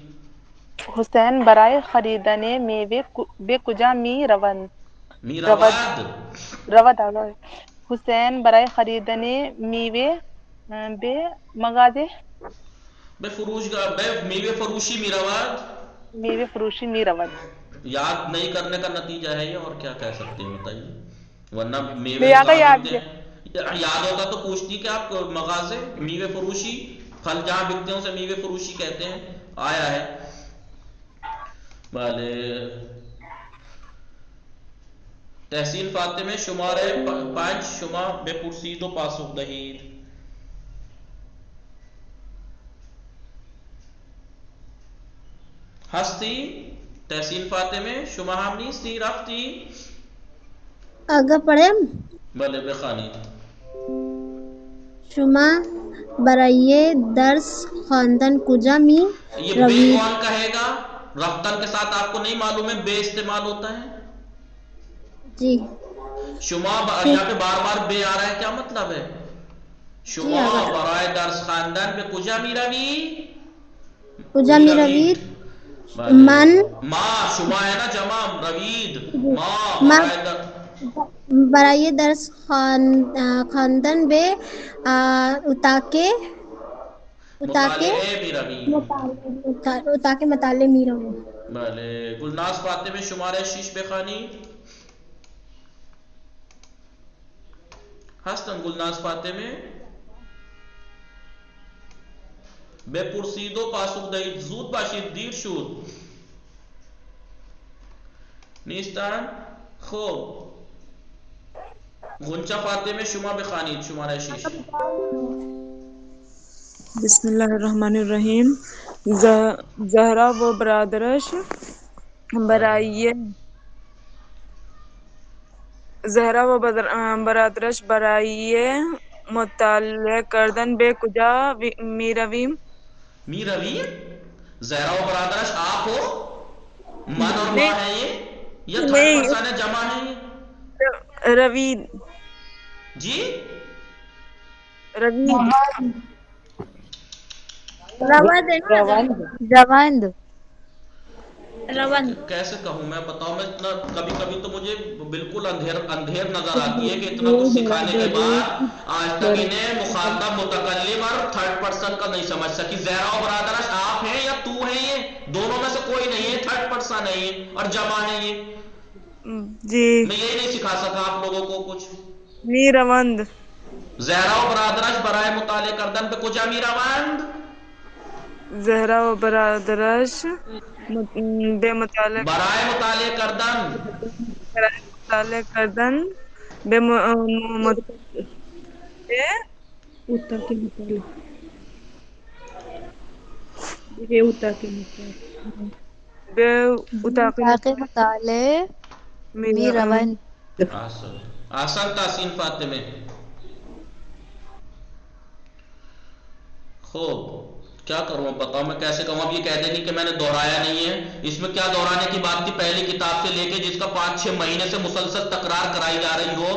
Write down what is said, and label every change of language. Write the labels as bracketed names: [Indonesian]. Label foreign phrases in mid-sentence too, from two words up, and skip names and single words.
[Persian] حسین برای خریدن میوه به کجا می روند؟ رود. حسین برای خریدن میوه به مغازه به فروشگاه به میوه فروشی می رود. میوه فروشی می رود. [Urdu] یاد نہیں کرنے کا نتیجہ ہے یہ، اور کیا کہہ سکتے ہیں بتائیے؟ ورنہ میوے یاد ہوتا تو پوچھتی کہ آپ [Persian] مغازے میوے فروشی، [Urdu] پھل جہاں بکتے ہیں اسے میوے فروشی کہتے ہیں، آیا ہے. [Persian] بھلے تحسین فاطمه شماره 5 شما بپرسید و پاسخ دهید. هستی؟ تحسین فاطمه شما هم نیستی؟ رفتی؟ [Urdu] آگه پڑھیں؟ [Persian] بله بخوانید. شما برای درس خواندن کجا می [Urdu] یہ بے کون کہے گا؟ رفتن کے ساتھ آپ کو نہیں معلوم ہے بے استعمال ہوتا ہے؟ جی. شما یہاں پہ بار بار بے آ رہا ہے، کیا مطلب ہے؟ [Persian] شما برای درس خواندن به کجا می روی؟ کجا می روید؟ من [Urdu] ما شما ہے نا جمع روید. ما [Persian] برای درس خواندن به اتاق مطالعه می روم. بله گلناز فاطمه شماره 6 بخوانید. هستن گلناز فاطمه؟ بپرسید و پاسخ دهید. زود باشید دیر شد. نیستن؟ خب غنچه فاطمه شما بخوانید شماره 6. [Arabic] بسم الله الرحمن الرحیم. [Persian] زهرا و برادرش برای مطالعه کردن به کجا می رویم؟ زہرا و برادرش [Urdu] آپ ہو؟ من اور ماں ہے یہ [English] third person [Urdu] جمع ہے یہ؟ [Persian] روید. [Urdu] جی [Persian] روند. [Urdu] کیسے کہوں میں بتاؤں، میں اتنا کبھی کبھی تو مجھے بالکل اندھیر نظر آتی ہے کہ اتنا کچھ سکھانے کے بعد آج تک انہیں مخاطب متکلم اور [English] third person [Urdu] کا نہیں سمجھ سکی. [Persian] زہرا و برادرش [Urdu] آپ ہیں یا تو ہیں؟ یہ دونوں میں سے کوئی نہیں ہے، [English] third person [Urdu] ہے یہ اور جمع ہے یہ. جی میں یہی نہیں سکھا سکا آپ لوگوں کو کچھ. [Persian] می روند. زہرا و برادرش برائے مطالعہ کردن پہ کجا می روند؟ زہرا و برادرش بے مطالعہ برائے مطالعہ کردن بے مطالعے می روند. [Urdu] آسان تحسین فاطمہ. خوب کیا کروں بتاؤ میں کیسے کہوں؟ اب یہ کہہ دیں گے کہ میں نے دہرایا نہیں ہے. اس میں کیا دہرانے کی بات تھی؟ پہلی کتاب سے لے کے جس کا 5-6 مہینے سے مسلسل تکرار کرائی جا رہی ہو.